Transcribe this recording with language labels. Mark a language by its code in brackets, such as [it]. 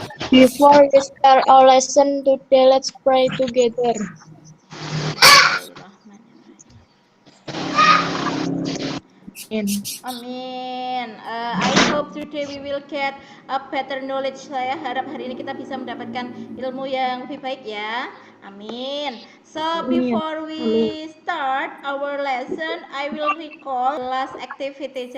[en] Before we start our lesson today, let's pray together. [id] Amin. [en] I hope today we will get a better knowledge. [id] Saya harap hari ini kita bisa mendapatkan ilmu yang lebih baik ya. Amin. [en] So before we start our lesson, I will recall last activity.